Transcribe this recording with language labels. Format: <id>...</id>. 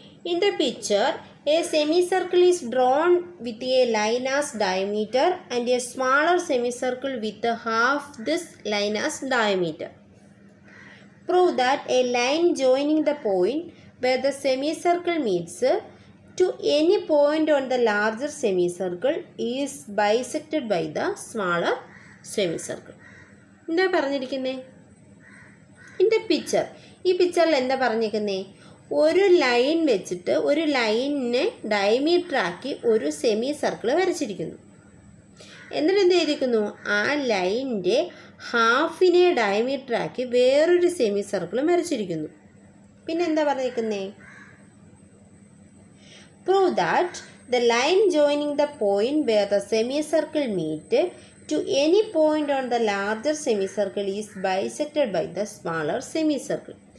<en>In the picture a semicircle is drawn with a line as diameter and a smaller semicircle with half this line as diameter. Prove that a line joining the point where the semicircle meets to any point on the larger semicircle is bisected by the smaller semicircle.</en> <ml>എന്താ പറഞ്ഞിരിക്കുന്നേ?</ml> <en>in the picture,</en> <ml>ഈ പിക്ചറിൽ എന്താ പറഞ്ഞിരിക്കുന്നേ? ഒരു line വെച്ചിട്ട് ഒരു ലൈനിനെ diameter ആക്കി ഒരു സെമി സർക്കിൾ വരച്ചിരിക്കുന്നു. എന്നിട്ട് എന്ത് ചെയ്തിരിക്കുന്നു? ആ ലൈനിൻ്റെ ഹാഫിനെ ഡയമീറ്റർ ആക്കി വേറൊരു സെമി സർക്കിളും വരച്ചിരിക്കുന്നു. പിന്നെ എന്താ പറഞ്ഞിരിക്കുന്നേ?</ml> <en>Prove that the line joining the point where the semicircle meet to any point on the larger semicircle is bisected by the smaller semicircle.</en>